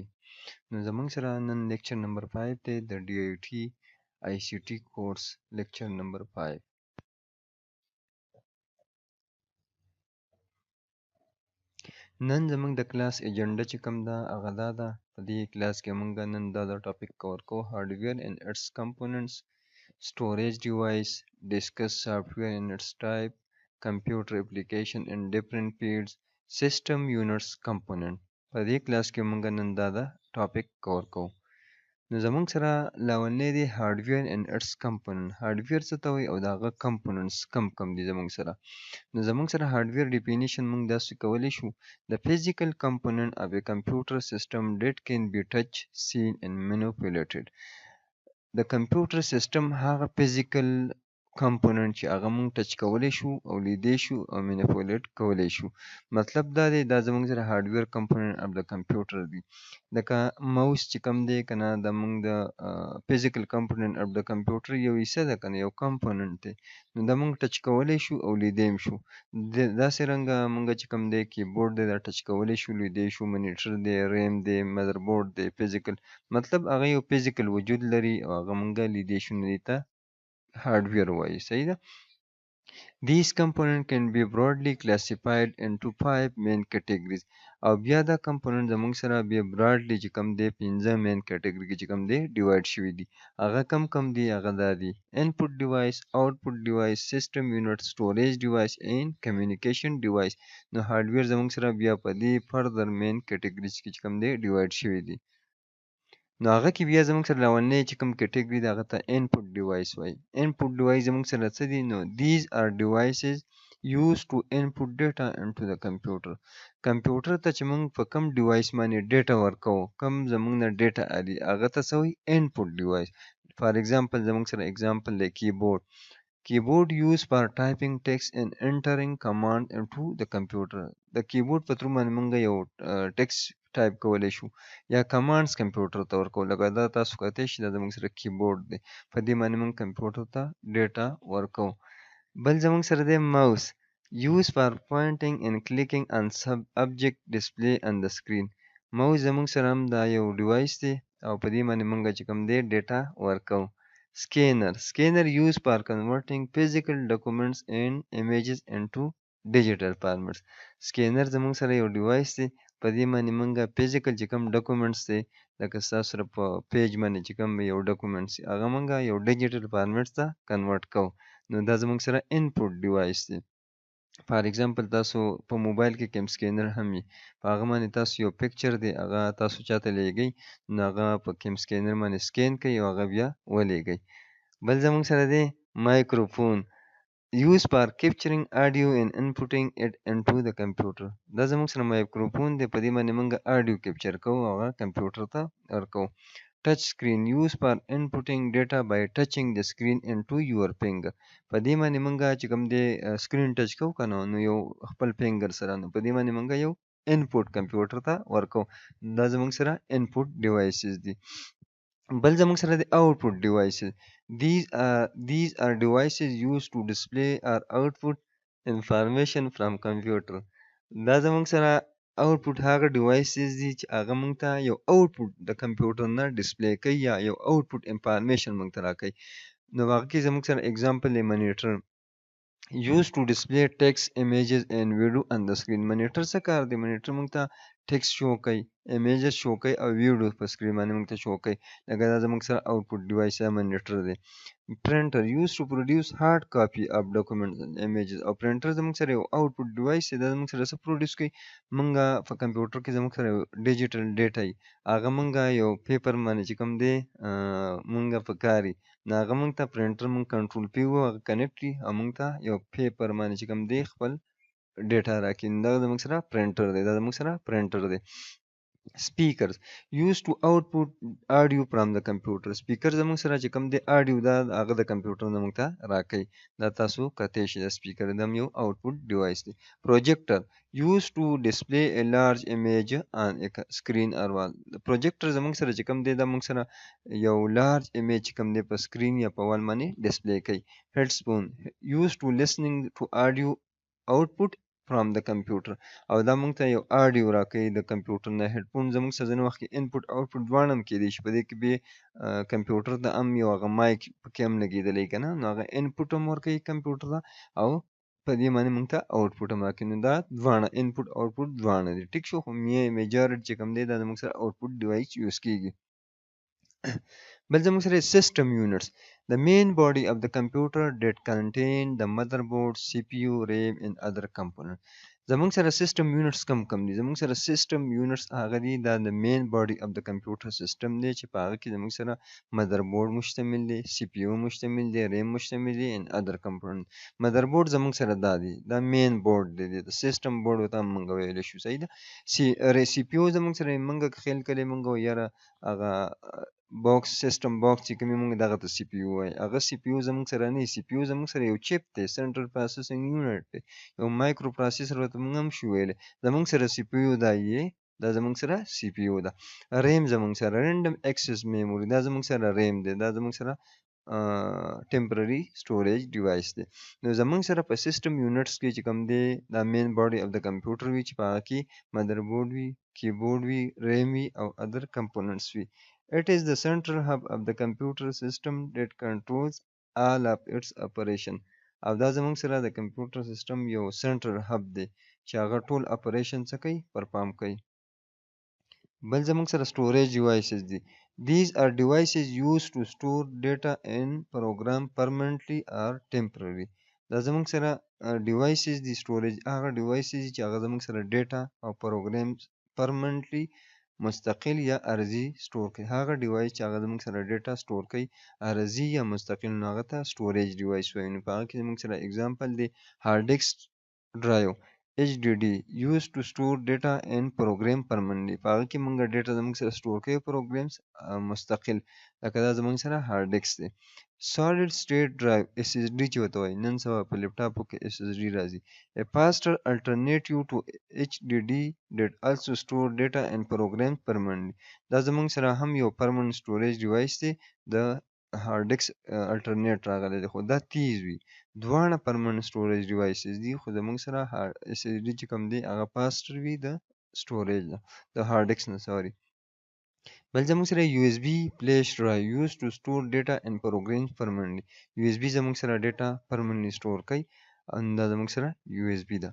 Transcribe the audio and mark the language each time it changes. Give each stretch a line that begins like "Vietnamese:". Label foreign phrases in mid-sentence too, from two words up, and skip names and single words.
Pashto: نو زموږ سره نن
English: lecture number
Pashto: 5 دی د ډي آی ټي آی سی ټي کورس
English: lecture number
Pashto: 5. نن زموږ د کلاس ایجنډا چې کوم ده هغه دا ده. په دې کلاس کې موږ نن دا
English: topic cover
Pashto: کوو:
English: hardware and its components, storage device, discuss software and its type, computer application in different fields, system units component.
Pashto: په دې کلاس کې موږ نن دا
English: topic cover
Pashto: کوو. نو زموږ سره لاولنی دی
English: hardware and its component.
Pashto: هارډویر څه ته وایي او د هغه کمپوننټس کم دي زموږ سره. نو زموږ سره
English: hardware definition
Pashto: موږ داسې کولی شو:
English: the physical component of a computer system that can be touched, seen and manipulated.
Pashto: د کمپیوټر سیسټم هغه
English: physical component
Pashto: چې هغه موږ ټچ کولی شو او لیدی شو او مینیپولیټ کولی شو. مطلب دا دی دا زموږ سره
English: hardware component of
Pashto: د کمپیوټر دی. لکه ماوس چې کوم دی که نه، د موږ د
English: physical component of
Pashto: د کمپیوټر یو حصه ده که نه، یو کمپوننټ دی. نو دا موږ ټچ کولی شو او لیدی هم شو. داسې رنګه موږ چې کوم دی کیبورډ دی دا ټچ کولی شو، لیدی شو، مانیټر دی، ریم دی، مدربورډ دی، فزیکل مطلب هغه یو فزیکل وجود لري او هغه موږ لیدی شو، نو دې ته هارډویر وایي. صحیح ده.
English: These components can be broadly classified into 5 main categories.
Pashto: او بیا دا کمپوننټ زموږ سره بیا براډلی چې کوم دی 5
English: main category
Pashto: کې چې کوم دی ډیوایډ شوي دي. هغه کم دي؟ هغه دا دي:
English: input device, output device, system unit, storage device and communication device.
Pashto: نو هارډویر زموږ سره بیا په دې
English: further main categories
Pashto: کې چې کوم دی ډیوایډ شوي دي. نو هغه کې بیا زموږ سره لاولنی چې کوم کټګوري ده هغه ته
English: input device
Pashto: وایي.
English: input device
Pashto: زموږ سره څه دي؟
English: نو these are devices used to input data into the computer.
Pashto: کمپیوټر ته چې موږ په کوم ډیوایس باندې ډیټا ورکوو، کوم زموږ نه ډیټا اخلي، هغه ته څه وایي؟
English: input device. for example
Pashto: زموږ سره ایگزامپل دی کیبورډ.
English: Keyboard used for typing text and entering command into the computer.
Pashto: د کیبورډ په تھرو باندې موږ یو
English: text type
Pashto: کولی شو یا کمانډز کمپیوټر ته ورکوو. لکه دا تاسو کتلی شئ دا زموږ سره کیبورډ دی، په دې باندې موږ کمپیوټر ته ډیټا ورکوو. بل زموږ سره دی ماوس،
English: used for pointing and clicking on object display on the screen.
Pashto: ماوس زموږ سره هم دا یو ډیوایس دی او په دې باندې موږ چې کوم دی ډیټا ورکوو.
English: Scanner used for converting physical documents and images into digital formats.
Pashto: Scanner زموږ سره یو ډیوایس دی، په دې باندې موږ فزیکل چې کوم ډاکومنټس دی، لکه ستاسو سره په پیج باندې چې کوم یو ډاکومنټس دی هغه موږ یو
English: digital format
Pashto: ته کنورټ کوو. نو دا زموږ سره
English: input device
Pashto: دی.
English: for example
Pashto: تاسو په موبایل کې کوم سکینر هم وي، په هغه باندې تاسو یو پکچر دی هغه تاسو چاته لیږئ، نو هغه په کوم سکینر باندې سکین کوي او هغه بیا ولیږئ. بل زموږ سره دی مایکروفون،
English: used for capturing audio and inputting it into the computer.
Pashto: دا زموږ سره مایکروفون دی، په دې باندې موږ
English: audio capture
Pashto: کوو او هغه کمپیوټر ته ورکوو.
English: touch screen, used for inputting data by touching the screen into your finger.
Pashto: په دې باندې موږ چې کوم دی
English: screen touch
Pashto: کوو که نه، نو یو خپل فنګر سره، نو په دې باندې موږ یو
English: input computer
Pashto: ته ورکوو. دا زموږ سره
English: input devices
Pashto: دي. بل زموږ سره د
English: output devices. These are devices used to display or output information from computer.
Pashto: دا زموږ سره output هغه devices دي چې هغه موږ ته یو output د کمپیوټر نه ډسپلی کوي یا یو
English: output information
Pashto: موږ ته راکوي. نو هغه کې زموږ سره example دی مانیټر،
English: used to display text, images and video on the screen.
Pashto: مانیټر څه کار دی؟ مانیټر موږ ته
English: text show
Pashto: کوي،
English: images show
Pashto: کوي او ویډیو په سکرین باندې موږ ته شو کوي. لکه دا زموږ سره
English: output device
Pashto: یا مانیټر دی. پرنټر،
English: used to produce hard copy of documents and images.
Pashto: او پرنټر زموږ سره یو
English: output device
Pashto: دی، دا زموږ سره څه پروډیوس کوي؟ موږ په کمپیوټر کې زموږ سره
English: digital data
Pashto: وي، هغه موږ یو پیپر باندې چې کوم دی موږ په کار وي، نو هغه موږ ته پرنټر موږ کنټرول پی وو هغه کنیکټ وي او موږ ته یو پیپر باندې چې کوم دی خپل ډیټا راکړي. دا زموږ سره پرنټر دی، دا زموږ سره پرنټر دی.
English: speakers used to output audio from the computer.
Pashto: speaker زموږ سره چې کوم دی audio دا هغه د کمپیوټر نه موږ ته راکوي. دا تاسو کتلی شئ د speaker دا هم یو
English: output device
Pashto: دی.
English: projector used to display a large image on a screen or wall.
Pashto: د projector زموږ سره چې کوم دی دا موږ سره یو
English: large image
Pashto: چې کوم دی په screen یا په wall باندې display کوي.
English: headphone used to listening to audio output from the computer.
Pashto: او دا موږ ته یو آډیو راکوي د کمپیوټر نه. هیډفون زموږ سره ځینې وخت کې
English: input output
Pashto: دواړه هم کیدای شي. په دې کې به کمپیوټر ته هم یو هغه مایک پکې هم لګېدلی که نه، نو هغه انپوټ هم ورکوي کمپیوټر ته او په دې باندې موږ ته آوټپوټ هم راکوي. نو دا دواړه
English: input output
Pashto: دواړه دي. ټیک شو. خو میجارټ چې کوم دی دا زموږ سره
English: output device use
Pashto: کیږي. بل زموږ سره
English: system units, the main body of the computer that contain the motherboard, CPU, RAM and other components.
Pashto: زموږ سره
English: system units
Pashto: کم دي. زموږ سره
English: system units
Pashto: هغه دي دا
English: the main body of the computer system
Pashto: دی چې په هغه کې زموږ سره motherboard مشتمل دی، CPU مشتمل دی، RAM مشتمل دی
English: and other components.
Pashto: motherboard زموږ سره دا دی، دا
English: main board
Pashto: دی، د
English: system board
Pashto: ورته هم موږ ویلی شو. صحیح ده. CPU زموږ سره موږ خیال کړی موږ یاره هغه باکس
English: system box
Pashto: چې کومې موږ دغه ته سی پی یو وایي. هغه سی پی یو زموږ سره نه وي. سی پی یو زموږ سره یو چپ دی،
English: central processing unit
Pashto: دی، یو
English: micro processor
Pashto: ورته موږ هم شو ویلی. زموږ سره سی پی یو دا یې دا زموږ سره سی پی یو ده. ریم زموږ سره
English: random access memory
Pashto: دا زموږ سره ریم دی، دا زموږ سره
English: temporary storage device
Pashto: دی. نو زموږ سره په
English: system units
Pashto: کې چې کوم دی دا
English: main body of
Pashto: د کمپیوټر وي چې په هغه کې مدربورډ وي، کیبورډ وي، ریم وي او
English: other components
Pashto: وي.
English: It is the central hub of the computer system that controls all of its operation.
Pashto: او دا زموږ سره د
English: computer system
Pashto: یو
English: central hub
Pashto: دی چې هغه ټول اپریشن څه کوي؟ پرفارم کوي. بل زموږ سره
English: storage devices
Pashto: دي.
English: These are devices used to store data in program permanently or temporarily.
Pashto: دا زموږ سره devices دي. storage هغه devices دي چې هغه زموږ سره data او
English: programs permanently
Pashto: مستقل یا عرضي سټور کوي. هغه ډیوایس چې هغه زموږ سره ډیټا سټور کوي عرضي یا مستقل، نو هغه ته
English: storage device
Pashto: وایي. نو په هغه کې زموږ سره اګزامپل دی
English: hard disk drive HDD used to store data and program permanently.
Pashto: په هغه کې موږ ډیټا زموږ سره سټور کوي پروګرامز مستقل، لکه دا زموږ سره هارد ډیسک دی.
English: solid state drive SSD
Pashto: چې ورته وایي، نن سبا په لیپټاپو کې SSD راځي.
English: A faster alternative to HDD that also store data and programs permanently.
Pashto: دا زموږ سره هم یو
English: permanent storage device
Pashto: دی. د
English: hard disk alternate
Pashto: راغلی دی خو دا تیز وي. دواړه
English: permanent storage devices
Pashto: دي خو زموږ سره SSD چې کوم دی هغه faster وي د storage نه، د
English: hard disk
Pashto: نه سوري. بل زموږ سره
English: USB flash drive used to store data and programs permanently.
Pashto: USB زموږ سره
English: data permanently store
Pashto: کوي، دا زموږ سره USB ده.